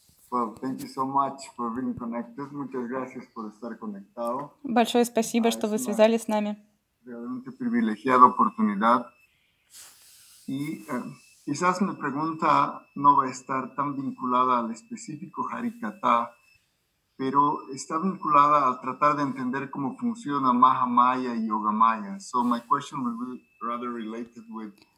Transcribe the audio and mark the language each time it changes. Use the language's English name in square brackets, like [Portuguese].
[English] Well, thank you so much for being connected. [Spanish] Muchas gracias por estar conectado. [Russian] Большое спасибо, что вы связались с нами. [Spanish] Realmente privilegiada oportunidad. Y quizás mi pregunta no va a estar tan vinculada al específico Harikatha, pero está vinculada al tratar de entender cómo funciona Mahamaya y Yogamaya. [English] So my question will be rather related with